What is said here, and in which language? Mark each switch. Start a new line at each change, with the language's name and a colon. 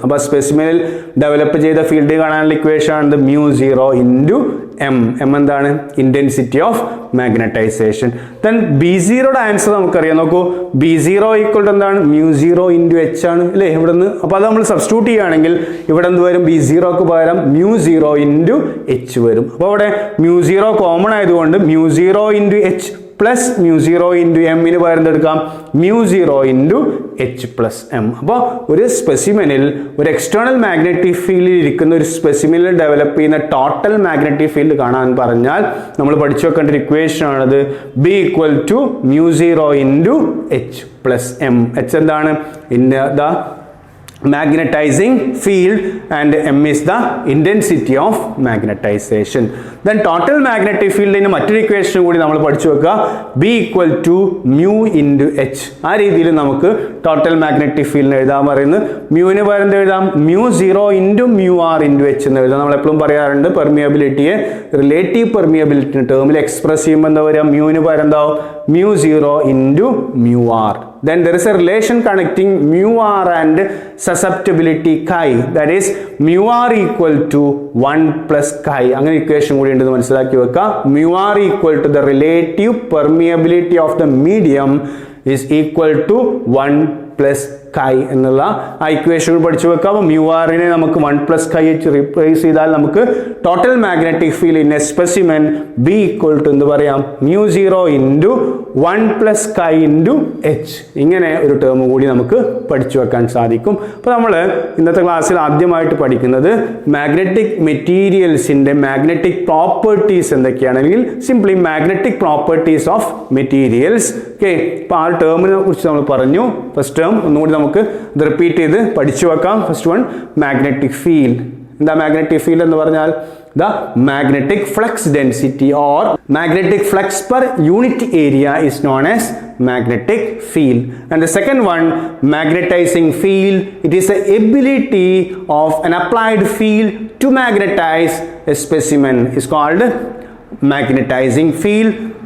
Malayalam: അപ്പോൾ സ്പെസിമെനിൽ ഡെവലപ്പ് ചെയ്ത ഫീൽഡ് കാണാനുള്ള ഇക്വേഷൻ ആണ് mu0 into M. M എന്താണ്? Intensity of magnetisation. Then B0യുടെ answer നമുക്കറിയാം. നോക്കൂ, B0 ഈക്വൽ ടു എന്താണ്? mu0 into H ആണ് അല്ലേ ഇവിടെ നിന്ന്. അപ്പോൾ അത് നമ്മൾ സബ്സ്റ്റിറ്റ്യൂട്ട് ചെയ്യുകയാണെങ്കിൽ ഇവിടെ എന്ത് വരും? B0ക്ക് പകരം mu0 into H വരും. അപ്പോൾ അവിടെ mu0 കോമൺ ആയതുകൊണ്ട് mu0 into H plus mu0 into M ന് പകരം എടുക്കാം mu0 into H plus M. അപ്പോൾ ഒരു സ്പെസിമെനിൽ ഒരു എക്സ്റ്റേണൽ മാഗ്നറ്റിക് ഫീൽഡിൽ ഇരിക്കുന്ന ഒരു സ്പെസിമെനിൽ ഡെവലപ്പ് ചെയ്യുന്ന ടോട്ടൽ മാഗ്നറ്റിക് ഫീൽഡ് കാണാൻ പറഞ്ഞാൽ നമ്മൾ പഠിച്ചു വെക്കേണ്ട ഒരു ഇക്വേഷൻ ആണത്.
English: B equal to mu0 into H plus M.
Malayalam: H എന്താണ്?
English: In the magnetizing field and M is the intensity of magnetization. Then total magnetic field in
Malayalam: മറ്റൊരു ഇക്വേഷൻ കൂടി നമ്മൾ പഠിച്ചു വെക്കുക.
English: B equal to mu into H.
Malayalam: ആ രീതിയിൽ നമുക്ക് total magnetic ഫീൽഡിന് എഴുതാൻ പറയുന്നത്. മ്യൂവിന് പകരം എഴുതാം mu0 into mu r into H എന്ന് എഴുതാം. നമ്മൾ എപ്പോഴും പറയാറുണ്ട് പെർമിയബിലിറ്റിയെ റിലേറ്റീവ് പെർമിയബിലിറ്റി ടേമിൽ എക്സ്പ്രസ് ചെയ്യുമ്പോൾ എന്താ പറയുക? മ്യൂവിന് പകരം എന്താവും? mu0 into mu r.
English: Then there is a relation connecting mu r and susceptibility chi, that is mu r equal to 1 plus chi.
Malayalam: അങ്ങനെ ഇക്വേഷൻ കൂടി ഉണ്ടെന്ന് മനസ്സിലാക്കി വെക്കുക.
English: mu r equal to the relative permeability of the medium is equal to 1 plus chi
Malayalam: എന്നുള്ള ആ equation പഠിച്ചു വെക്കാം. അപ്പോൾ mu r നെ നമുക്ക് 1 plus chi വെച്ച് റീപ്ലേസ് ചെയ്താൽ നമുക്ക് total magnetic field in A specimen B equal to എന്ത് പറയാം?
English: mu0 into 1 plus chi into H.
Malayalam: ഇങ്ങനെ ഒരു ടേം കൂടി നമുക്ക് പഠിച്ചു വെക്കാൻ സാധിക്കും. അപ്പോൾ നമ്മൾ ഇന്നത്തെ ക്ലാസ്സിൽ ആദ്യമായിട്ട് പഠിക്കുന്നത് മാഗ്നറ്റിക് മെറ്റീരിയൽസിൻ്റെ മാഗ്നറ്റിക് പ്രോപ്പർട്ടീസ് എന്തൊക്കെയാണ്, അല്ലെങ്കിൽ simply magnetic properties of materials. Okay, അപ്പോൾ ആ ടേമിനെ കുറിച്ച് നമ്മൾ പറഞ്ഞു. ഫസ്റ്റ് ടേം ഒന്നുകൂടി നമുക്ക് ഇത് റിപ്പീറ്റ് ചെയ്ത് പഠിച്ചു വെക്കാം. First one magnetic field. എന്താ മാഗ്നറ്റിക് ഫീൽഡ് എന്ന് പറഞ്ഞാൽ
English: the magnetic flux density or magnetic flux per unit area is known as magnetic field. And the second one, magnetizing field, it is the ability of an applied field to magnetize a specimen is called magnetizing field.